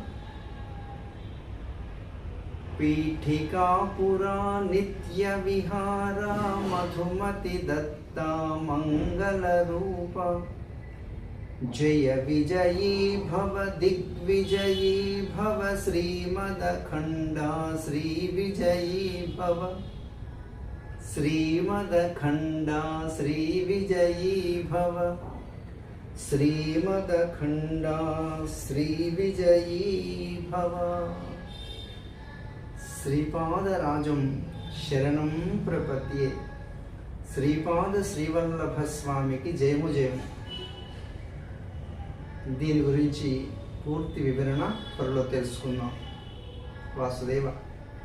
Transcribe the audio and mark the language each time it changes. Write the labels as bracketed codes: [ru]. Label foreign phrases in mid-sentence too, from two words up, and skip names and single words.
[sa] पीठिकापुरा नित्यविहारा मधुमति दत्ता मङ्गलरूपा जय विजयी भव दिग्विजयी भव श्रीमदखण्डा श्रीविजयी भव श्रीमदखण्डा श्रीविजयी भव श्रीमदखण्डा श्रीविजयी भव श्रीपादराजं शरणं प्रपद्ये [te] శ్రీపాద శ్రీవల్లభ స్వామికి జయము జయము. దీని గురించి పూర్తి వివరణ త్వరలో తెలుసుకుందాం. వాసుదేవ.